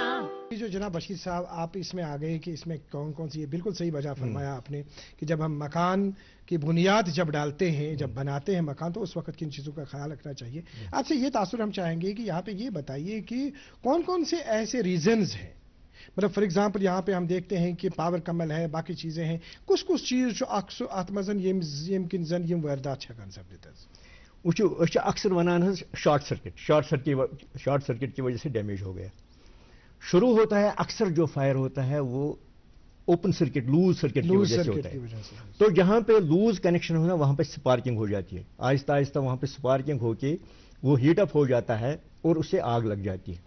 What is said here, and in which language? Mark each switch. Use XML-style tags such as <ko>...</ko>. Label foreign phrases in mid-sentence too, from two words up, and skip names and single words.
<hi>जो जनाब बशीर साहब आप इसमें आ गए कि इसमें कौन कौन सी, बिल्कुल सही वजह फरमाया आपने कि जब हम मकान की बुनियाद जब डालते हैं, जब बनाते हैं मकान, तो उस वक्त किन चीज़ों का ख्याल रखना चाहिए। आपसे ये तासुर हम चाहेंगे कि यहाँ पे ये बताइए कि कौन कौन से ऐसे रीजंस हैं, मतलब</hi> <en>for example</en> <hi>यहाँ पे हम देखते हैं कि पावर कमल है, बाकी चीज़ें हैं, कुछ चीज़ जो</hi> <ks>अक्सर आत्मजन यमकिन जन यम वारदात छकन सपदित अक्सर वनान</ks> <en>short circuit</en> <hi>की वजह से डैमेज हो गया। शुरू होता है अक्सर जो फायर होता है वो</hi> <en>open circuit, loose circuit</en> <hi>की वजह से होता है। तो जहां पे</hi> <en>loose connection</en> <hi>होना वहां पे स्पार्किंग हो जाती है, आहिस्ता आहिस्ता वहां पे स्पार्किंग होके वो</hi> <en>heat up</en> <hi>हो जाता है और उससे आग लग जाती है।</hi>